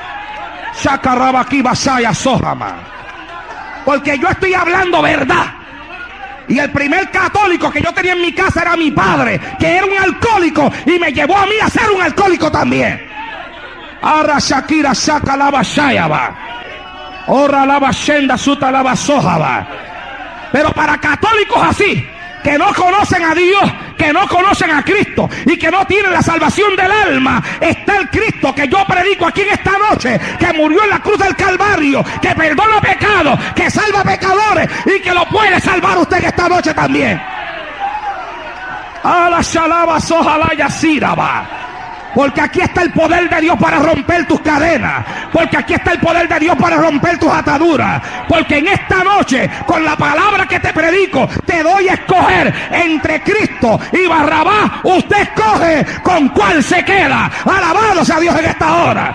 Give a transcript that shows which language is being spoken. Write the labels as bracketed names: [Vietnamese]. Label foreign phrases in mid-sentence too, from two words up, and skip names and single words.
[Spanish] Porque yo estoy hablando verdad. Y el primer católico que yo tenía en mi casa era mi padre, que era un alcohólico, y me llevó a mí a ser un alcohólico también. Arra Shakira saca la basayaba. Ora la bashenda suta la basojaba. Pero para católicos así, que no conocen a Dios, que no conocen a Cristo y que no tienen la salvación del alma, está el Cristo que yo predico aquí en esta noche, que murió en la cruz del Calvario, que perdona pecados, que salva pecadores y que lo puede salvar usted en esta noche también. A la shalaba sojalá yasiraba. Porque aquí está el poder de Dios para romper tus cadenas. Porque aquí está el poder de Dios para romper tus ataduras. Porque en esta noche, con la palabra que te predico, te doy a escoger entre Cristo y Barrabás. Usted escoge con cuál se queda. Alabado sea Dios en esta hora.